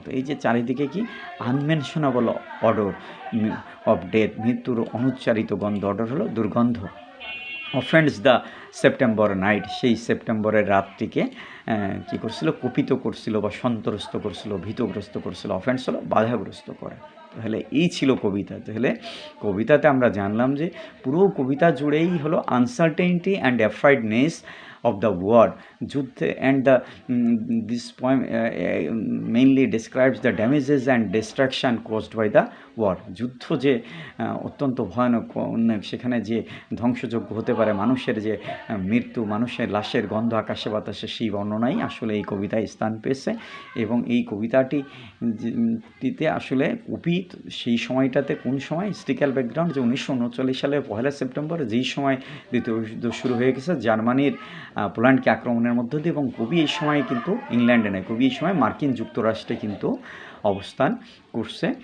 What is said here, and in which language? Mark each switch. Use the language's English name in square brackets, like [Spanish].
[Bangla] তো এই যে চারিদিকে কি [English] unmentionable odour of death, [Bangla] মৃত্যুর অনুচ্চারিত গন্ধ, অডর হলো দুর্গন্ধ। [English] offends the September night, [Bangla] সেই সেপ্টেম্বরের রাতটিকে কী করছিল, কুপিত করছিল বা সন্ত্রস্ত করছিল, ভীতগ্রস্ত করছিল। অফেন্স হলো বাধাগ্রস্ত করা। তাহলে এই ছিল কবিতা। তাহলে কবিতাতে আমরা জানলাম যে পুরো কবিতা জুড়েই হলো [English] uncertainty and afraidness of the war, [Bangla] যুদ্ধে, [English] and the this poem mainly describes the damages and destruction caused by the war. [Bangla] যুদ্ধ যে অত্যন্ত ভয়ানক, সেখানে যে ধ্বংসযোগ্য হতে পারে, মানুষের যে মৃত্যু, মানুষের লাশের গন্ধ আকাশে বাতাসে, সেই বর্ণনাই আসলে এই কবিতায় স্থান পেয়েছে। এবং এই কবিতাটিতে আসলে কবি সেই সময়টাতে, কোন সময়, হিস্ট্রিক্যাল ব্যাকগ্রাউন্ড, যে 1939 সালের 1 সেপ্টেম্বর, যেই সময় দ্বিতীয় বিশ্বযুদ্ধ শুরু হয়ে গেছে জার্মানির পোল্যান্ডকে আক্রমণের মধ্য দিয়ে, এবং কবি এই সময় কিন্তু ইংল্যান্ডে নেয়, কবি এই সময় মার্কিন যুক্তরাষ্ট্রে কিন্তু অবস্থান করছে।